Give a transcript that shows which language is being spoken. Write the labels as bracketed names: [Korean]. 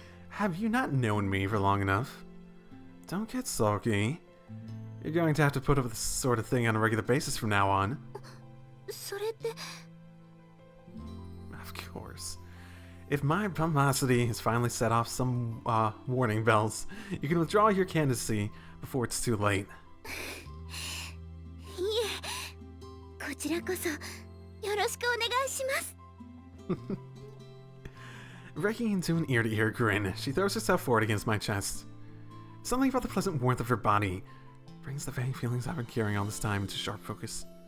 [English] Have you not known me for long enough? Don't get sulky. You're going to have to put up with this sort of thing on a regular basis from now on. [Japanese] それって [English] Of course. If my pomosity has finally set off some warning bells, you can withdraw your candidacy before it's too late. [Japanese] いえ、こちらこそよろしくお願いします。 [English] Breaking into an ear-to-ear grin, she throws herself forward against my chest. Something about the pleasant warmth of her body brings the vague feelings I've been carrying all this time into sharp focus.